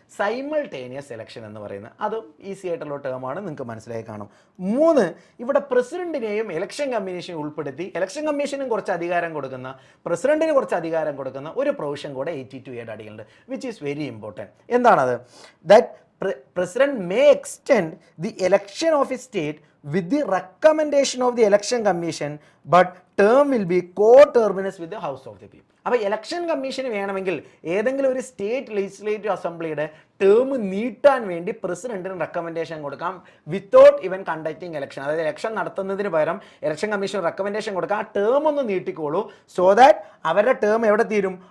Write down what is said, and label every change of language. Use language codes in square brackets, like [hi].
[ml] Simultaneous election എന്ന് പറയുന്നത്. അതും ഈസി ആയിട്ടുള്ള ടേമാണ്, നിങ്ങൾക്ക് മനസ്സിലായി കാണും. 3, ഇവിടെ പ്രസിഡന്റിനെയും ഇലക്ഷൻ കമ്മീഷനെ ഉൾപ്പെടുത്തി ഇലക്ഷൻ കമ്മീഷനും കുറച്ച് അധികാരം കൊടുക്കുന്ന, പ്രസിഡന്റിന് കുറച്ച് അധികാരം കൊടുക്കുന്ന ഒരു പ്രൊവിഷൻ കൂടെ 82A അടിയിലുണ്ട്, [en] Which is very important. [ml] എന്താണത്? [en] That president may extend the election of a state with the recommendation of the election commission, but term will be co-terminus with the house of the people. [ml] അപ്പോൾ election commission വേണമെങ്കിൽ ഏതെങ്കിലും ഒരു state legislative അസംബ്ലിയുടെ term നീട്ടാൻ വേണ്ടി പ്രസിഡന്റിന് recommendation കൊടുക്കാം [en] Without even conducting election. [ml] അതായത് ഇലക്ഷൻ നടത്തുന്നതിന് പകരം ഇലക്ഷൻ കമ്മീഷൻ റെക്കമെൻഡേഷൻ കൊടുക്കാം, ആ ടേം ഒന്ന് നീട്ടിക്കോളൂ, സോ ദാറ്റ് അവരുടെ ടേം എവിടെ തീരും?